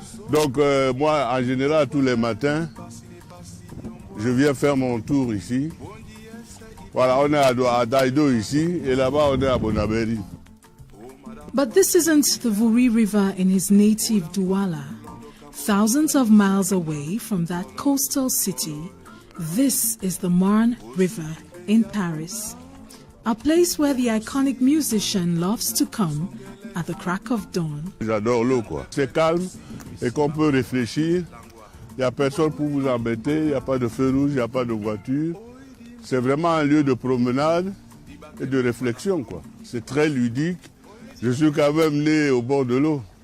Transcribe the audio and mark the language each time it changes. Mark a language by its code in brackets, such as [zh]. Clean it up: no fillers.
[fr] Donc moi, en général, tous les matins, je viens faire mon tour ici. Voilà, on est à Daido ici, et là-bas, on est à Bonaberi. [en] But this isn't the Vuri River in his native Douala. Thousands of miles away from that coastal city, this is the Marne River in Paris, a place where the iconic musician loves to come at the crack of dawn. [fr] J'adore l'eau, quoi. C'est calme et qu'on peut réfléchir. Il n'y a personne pour vous embêter, il n'y a pas de feu rouge, il n'y a pas de voiture. C'est vraiment un lieu de promenade et de réflexion, quoi. C'est très ludique. Je suis quand même né au bord de l'eau.